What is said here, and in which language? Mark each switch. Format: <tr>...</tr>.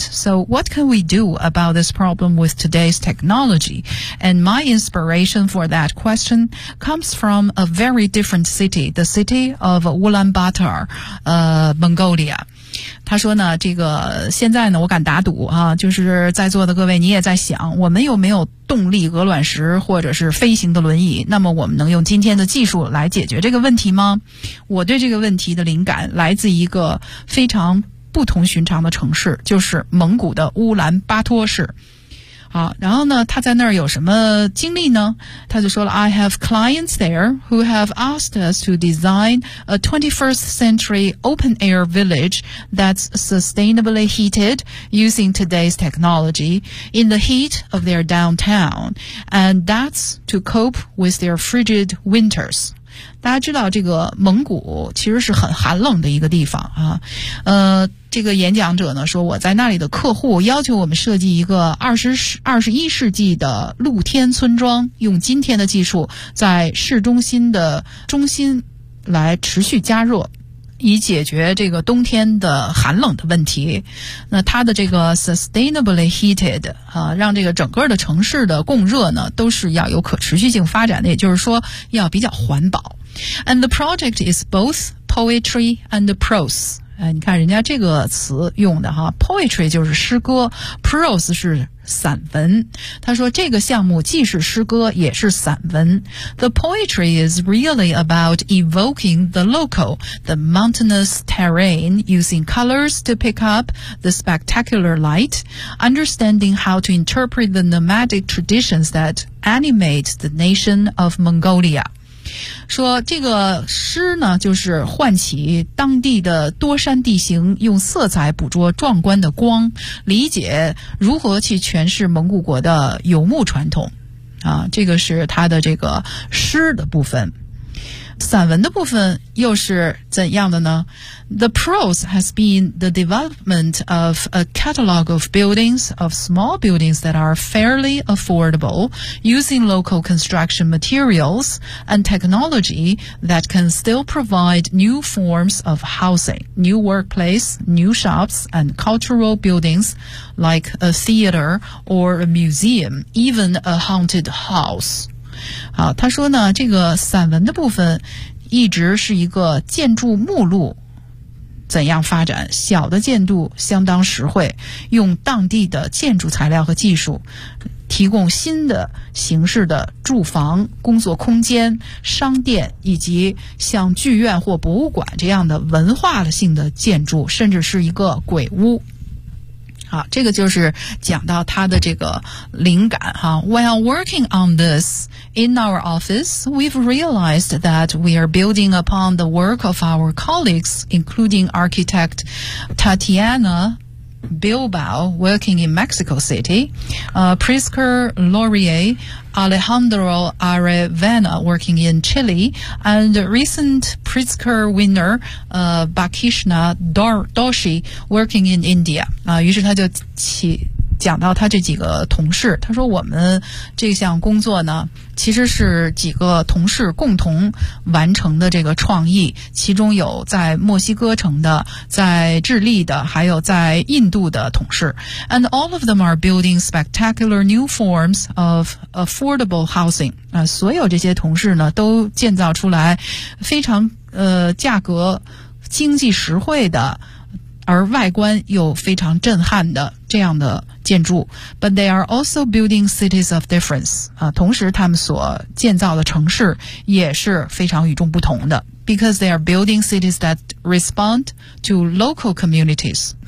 <en>So what can we do about this problem with today's technology? And my inspiration for that question comes from a very different city, the city of Ulaanbaatar, Mongolia.</en> <zh>他说呢，这个现在呢，我敢打赌啊，就是在座的各位，你也在想，我们有没有动力鹅卵石或者是飞行的轮椅？那么我们能用今天的技术来解决这个问题吗？我对这个问题的灵感来自一个非常不同寻常的城市，就是蒙古的乌兰巴托市。好，然后呢，他在那儿有什么经历呢？他就说了</zh> <en>，I have clients there who have asked us to design a 21st century open air village that's sustainably heated using today's technology in the heat of their downtown, and that's to cope with their frigid winters.</en> <zh>大家知道这个蒙古其实是很寒冷的一个地方啊，这个演讲者呢说，我在那里的客户要求我们设计一个21世纪的露天村庄，用今天的技术在市中心的中心来持续加热，以解决这个冬天的寒冷的问题。那它的这个</zh> <en>sustainably heated</en> <zh>啊，让这个整个的城市的供热呢都是要有可持续性发展的，也就是说要比较环保。</zh> <en>And the project is both poetry and prose.</en> <zh>你看人家这个词用的哈 ，poetry 就是诗歌 ，prose 是散文。他说这个项目既是诗歌也是散文。</zh> <en>The poetry is really about evoking the local, the mountainous terrain, using colors to pick up the spectacular light, understanding how to interpret the nomadic traditions that animate the nation of Mongolia.</en> <zh>说这个诗呢，就是唤起当地的多山地形，用色彩捕捉壮观的光，理解如何去诠释蒙古国的游牧传统啊，这个是他的这个诗的部分。散文的部分又是怎样的呢？</zh> <en>The prose has been the development of a catalog of buildings, of small buildings that are fairly affordable, using local construction materials and technology that can still provide new forms of housing, new workplace, new shops and cultural buildings like a theater or a museum, even a haunted house.</en> <zh>好，他说呢，这个散文的部分一直是一个建筑目录怎样发展，小的建筑相当实惠，用当地的建筑材料和技术提供新的形式的住房、工作空间、商店以及像剧院或博物馆这样的文化性的建筑，甚至是一个鬼屋。好，这个就是讲到他的这个灵感哈。</zh> <en>While working on this in our office, we've realized that we are building upon the work of our colleagues, including architect Tatiana Bilbao, working in Mexico City, Prisker Laurier, Alejandro Arevena, working in Chile, and recent Pritzker winner, Bakishna Doshi, working in India.</en> <zh>于是他就讲到他这几个同事，他说我们这项工作呢，其实是几个同事共同完成的这个创意，其中有在墨西哥城的，在智利的，还有在印度的同事。</zh> <en>And all of them are building spectacular new forms of affordable housing.</en> <zh>所有这些同事呢，都建造出来非常价格经济实惠的，而外观又非常震撼的这样的建筑。</zh> <en>But they are also building cities of difference.</en> <zh>同时他们所建造的城市也是非常与众不同的。</zh> <en>Because they are building cities that respond to local communities.</en>